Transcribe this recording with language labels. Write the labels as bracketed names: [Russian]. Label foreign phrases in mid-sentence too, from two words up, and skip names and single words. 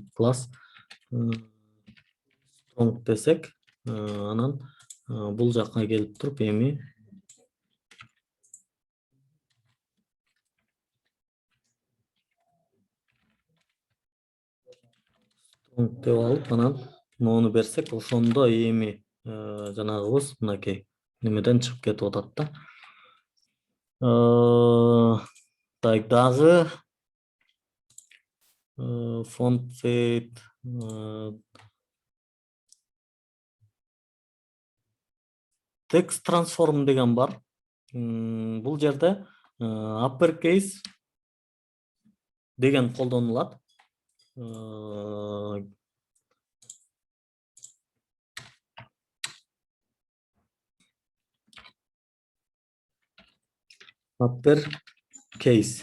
[Kyrgyz] Класс strong десек, анан бул жакка келип туруп эми strong деп алып, анан мону берсек, ошондо эми жанагыбыз мынакей немеден чыгып кетип атат да. Так, дагы [English] font weight text transform [Kyrgyz] деген бар. Бул жерде uppercase деген колдонулат. Uppercase.